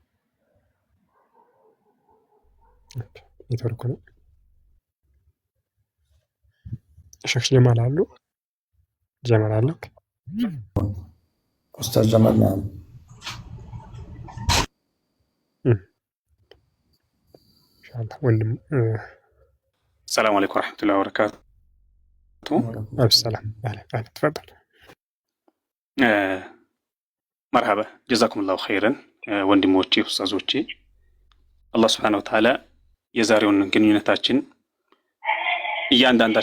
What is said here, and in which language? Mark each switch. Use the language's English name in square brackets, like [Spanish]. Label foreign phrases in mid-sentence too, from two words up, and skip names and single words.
[Amharic] ኔትወርክ ነው። ሸክ ጀማል አሉ? ጀማል አለክ? ኡስታዝ ጀማል ነው። ኢንሻአላህ ወንድም [Arabic] السلام عليكم ورحمة الله وبركاته. السلام أهلا تفضل. مرحبا جزاكم الله خيرا [Amharic] ወንድሞቼ ኡስታዞቼ አላህ [Arabic] سبحانه وتعالى [Amharic] የዛሬውን ግንኙነታችን እያንዳንዳችን